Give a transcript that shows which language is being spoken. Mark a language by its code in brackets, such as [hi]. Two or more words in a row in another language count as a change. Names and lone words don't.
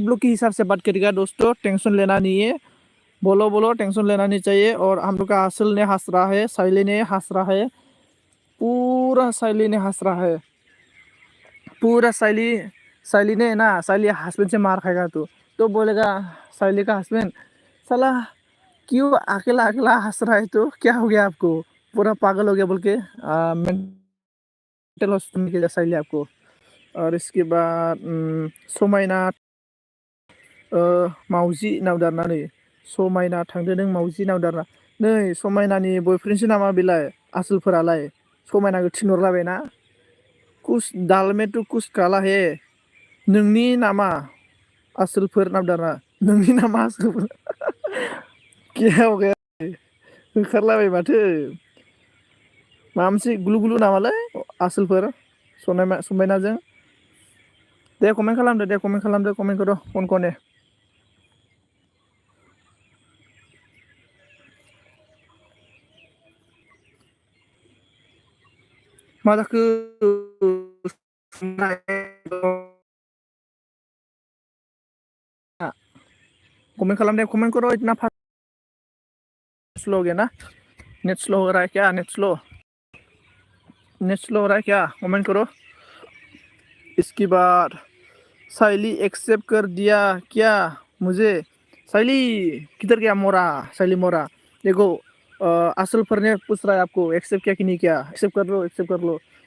[hi] लोग के हिसाब से बात करेगा दोस्तों टेंशन लेना नहीं है बोलो बोलो टेंशन लेना नहीं चाहिए और हम लोग का असल ने हंस रहा है साइली ने हंस रहा है पूरा साइली ने हंस रहा है पूरा साइली साइली ने ना साइली हस्बैंड से मार खाएगा तो बोलेगा साइली का हस्बैंड साला क्यों अकेला अकेला हंस रहा है तो क्या हो गया आपको पूरा पागल हो गया बोल के [en] mental hospital [hi] के जैसा ही आपको और इसके बाद समायना [brx] मावजि नावदारना नै समायना थांदो नों मावजि नावदारना नै समायनानि बयफ्रेन्डसो नामा बेलाय आसोलफोरालाय समायनाखौ थिनहरलाबायना [hi] कुछ दाल में तो कुछ काला है [brx] नोंनि नामा आसोलफोर नावदारना नोंनि नामा आसोलफोर [hi] क्या हो गया [brx] होखारलाबाय माथो माबा मोनसे गुलु गुलु नामालाय आसोलफोर समायनाजों दे कमेन्ट खालामदो कमेन्टखौ र' कनकने मा जाखो कमेंट खालाम दे [hi] कमेंट करो इतना फास्ट स्लो हो गया ना [en] net slow [hi] हो रहा है क्या [en] net slow [hi] हो रहा है क्या कमेंट करो इसके बाद साइली एक्सेप्ट कर दिया क्या मुझे साइली किधर गया मोरा साइली मोरा देखो असल पर ने पूछ रहा है आपको एक्सेप्ट किया कि नहीं किया एक्सेप्ट कर लो